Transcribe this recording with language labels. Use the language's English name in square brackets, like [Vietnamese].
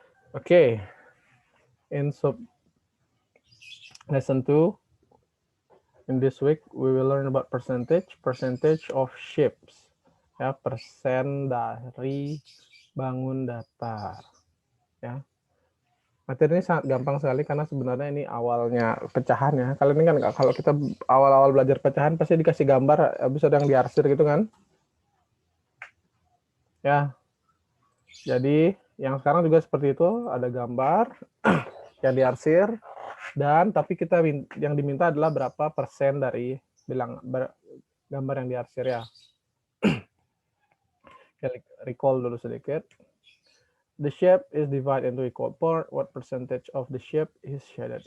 [English] Okay, in lesson 2, in this week we will learn about percentage of shapes. [Indonesian] Ya, persen dari bangun datar. Ya, materi ini sangat gampang sekali karena sebenarnya ini awalnya pecahan ya. Kalian ini kan kalau kita awal-awal belajar pecahan pasti dikasih gambar, habis ada yang diarsir gitu kan? Ya, jadi yang sekarang juga seperti itu, ada gambar yang diarsir. Dan tapi kita yang diminta adalah berapa persen dari gambar yang diarsir ya. [English] Recall [Indonesian] dulu sedikit. [English] The shape is divided into equal part. What percentage of the shape is shaded?